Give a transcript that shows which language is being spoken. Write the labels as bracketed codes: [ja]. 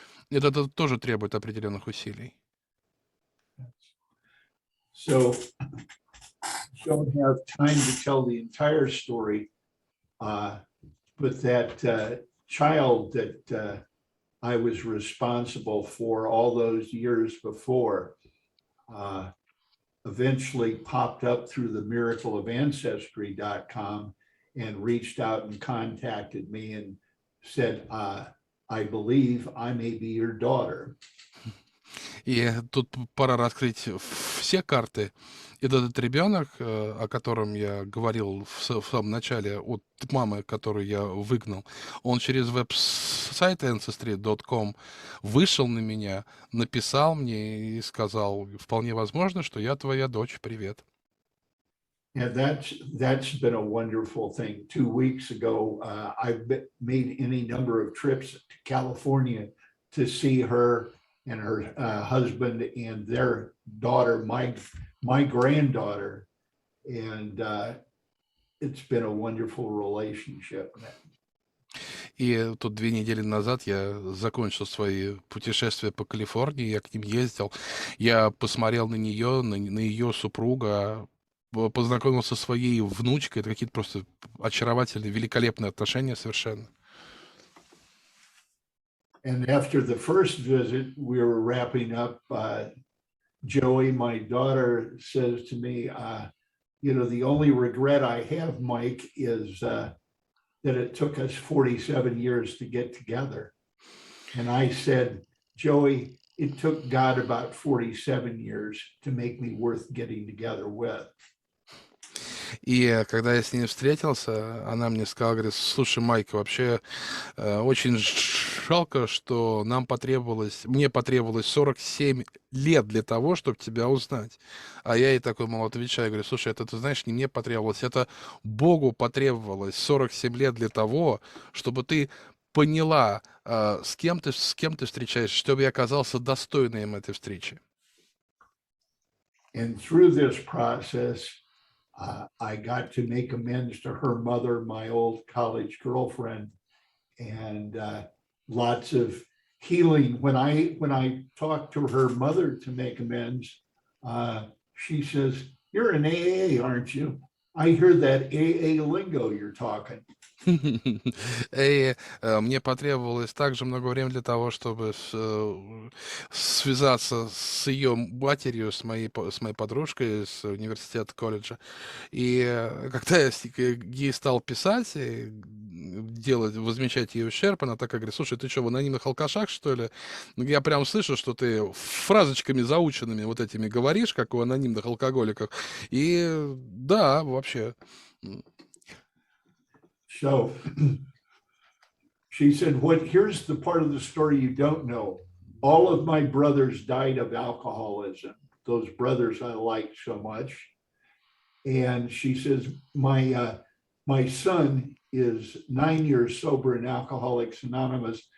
[ru] Это тоже требует определенных усилий. [en] So don't have time to tell the entire story, but that child that I was responsible for all those years before eventually popped up through the miracle of ancestry.com and reached out and contacted me and said, "I believe I may be your daughter." [ru] И тут пора раскрыть все карты. Этот ребенок, о котором я говорил в самом начале, от мамы, которую я выгнал, он через веб-сайт ancestry.com вышел на меня, написал мне и сказал: "Вполне возможно, что я твоя дочь. Привет". [en] And that's been a wonderful thing. 2 weeks ago, I've made any number of trips to California to see her and her husband and their daughter, my granddaughter, and it's been a wonderful relationship. [ru] И тут 2 недели назад я закончил свои путешествия по Калифорнии, я к ним ездил, я посмотрел на нее, на ее супруга, познакомился со своей внучкой. Это какие-то просто очаровательные, великолепные отношения совершенно. [en] And after the first visit, we were wrapping up. Joey, my daughter, says to me, "The only regret I have, Mike, is that it took us 47 years to get together." And I said, "Joey, it took God about 47 years to make me worth getting together with. [ru] И когда я с ней встретился, она мне сказала, говорит, слушай, Майк, вообще очень жалко, что мне потребовалось 47 лет для того, чтобы тебя узнать. А я ей такой, мол, отвечаю, говорю, слушай, это, ты знаешь, не мне потребовалось, это Богу потребовалось 47 лет для того, чтобы ты поняла, с кем ты встречаешься, чтобы я оказался достойным этой встречи. [en] And through this process, I got to make amends to her mother, my old college girlfriend, and lots of healing. When I talked to her mother to make amends, she says, "You're an AA, aren't you? I hear that AA lingo you're talking." [ru] И мне потребовалось также много времени для того, чтобы связаться с ее матерью, с моей подружкой с университета, колледжа. И когда я ей стал писать, и возмещать ее ущерб, она такая говорит, слушай, ты что, в анонимных алкашах, что ли? Ну, я прям слышу, что ты фразочками заученными вот этими говоришь, как у анонимных алкоголиков. И да, вообще. [en] So she said, here's the part of the story you don't know. All of my brothers died of alcoholism. Those brothers I liked so much. And she says, my son is 9 years sober in Alcoholics Anonymous.